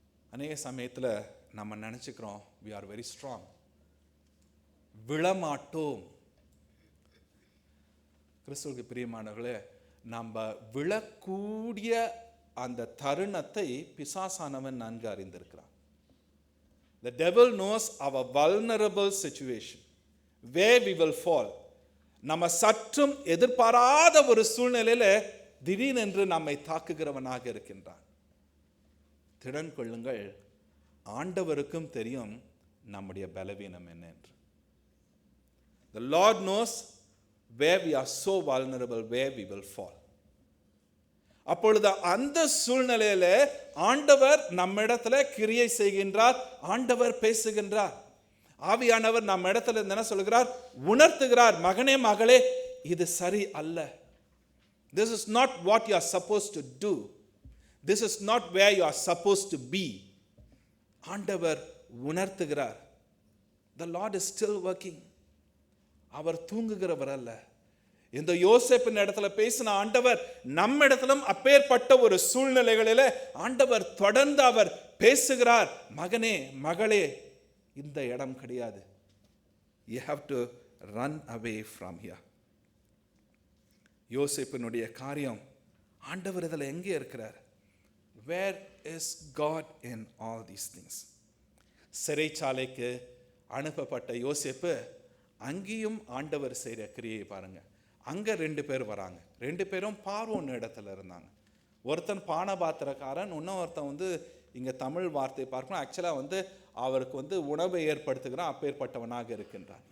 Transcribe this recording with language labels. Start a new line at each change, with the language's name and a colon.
Tamil: அநேக சமயத்தில் நம்ம நினச்சிக்கிறோம்
English: we are very strong,
Tamil: விழமாட்டோம். கிறிஸ்துவுக்கு பிரியமானவர்களே, நம்ம விழக்கூடிய அந்த தருணத்தை பிசாசானவன் நன்கு அறிந்திருக்கிறான்.
English: The devil knows our vulnerable situation, where we will fall.
Tamil: நம்ம சற்றும் எதிர்பாராத ஒரு சூழ்நிலையில திடீரென்று நம்மை தாக்குகிறவனாக இருக்கின்றான். திடன் கொள்ளுங்கள், ஆண்டவருக்கும் தெரியும் நம்முடைய பலவீனம் என்ன என்று.
English: The Lord knows where we are so vulnerable, where we will fall.
Tamil: அப்பொழுது அந்த சூழ்நிலையில ஆண்டவர் நம்மிடத்துல கிரியை செய்கின்றார், ஆண்டவர் பேசுகின்றார். ஆவியானவர் நம்ம இடத்துல என்ன சொல்கிறார், உணர்த்துகிறார், மகனே மகளே இது சரி அல்ல.
English: This is not what you are supposed to do. This is not where you are supposed to be.
Tamil: ஆண்டவர் உணர்த்துகிறார்.
English: The Lord is still working.
Tamil: அவர் தூங்குகிறவர் அல்ல. இந்த யோசேப்பின் இடத்துல பேசின ஆண்டவர் நம்ம இடத்திலும் அப்பேற்பட்ட ஒரு சூழ்நிலைகளில ஆண்டவர் தொடர்ந்து அவர் பேசுகிறார். மகனே, மகளே, இந்த இடம் கிடையாது.
English: You have to run away from here.
Tamil: யோசேப்பினுடைய காரியம் ஆண்டவர் இதில் எங்கே இருக்கிறார்?
English: Where is God in all these things?
Tamil: சிறைச்சாலைக்கு அனுப்பப்பட்ட யோசேப்பு அங்கேயும் ஆண்டவர் செய்கிற கிரியை பாருங்க. அங்கே 2 பேர் வராங்க. 2 பேரும் பார்வோன் இடத்துல இருந்தாங்க. ஒருத்தன் பானபாத்திரக்காரன், இன்னொருத்தன் இங்கே தமிழ் வார்த்தை பார்க்கணும், ஆக்சுவலாக அவருக்கு உணவை ஏற்படுத்துகிறான், அப்பேற்பட்டவனாக இருக்கின்றான்.